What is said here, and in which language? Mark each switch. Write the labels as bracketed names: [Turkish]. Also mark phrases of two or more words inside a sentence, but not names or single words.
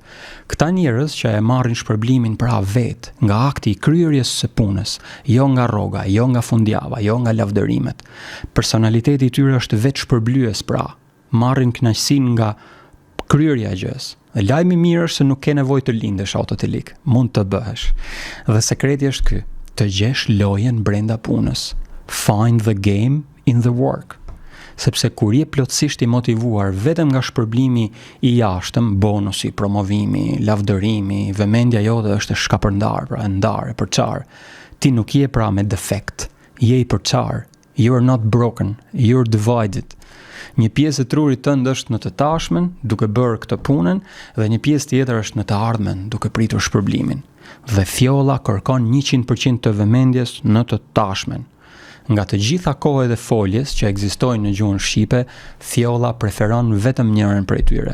[Albanian] Këta njerëz që e marrin shpërblimin pra vetë nga akti i kryerjes së punës, jo nga rroga, jo nga fundjava, jo nga lavdërimet. Personaliteti i tyre është vetë shpërblyes, pra marrin kënaqësinë nga kryerja e gjës. Lajmi i mirë është se nuk ke nevojë të lindesh autotelik, mund të bëhesh. Dhe sekreti është ky, të gjesh lojën brenda punës. [English] Find the game in the work. [Albanian] Sepse kur je plotësisht i motivuar vetëm nga shpërblimi i jashtëm, bonusi, promovimi, lavdërimi, vëmendja jote është e shkapërndar, pra e ndar, e përçar. Ti nuk je pra me defekt, je i përçar. [English] You're not broken, you're divided. [Albanian] Një pjesë e trurit tënd është në të tashmen, duke bërë këtë punën, dhe një pjesë tjetër është në të ardhmen, duke pritur shpërblimin. Dhe fjolla kërkon 100% të vëmendjes në të tashmen. Nga të gjitha kohet e foljes që ekzistojnë në gjuhën shqipe, fjolla preferon vetëm njërin prej tyre.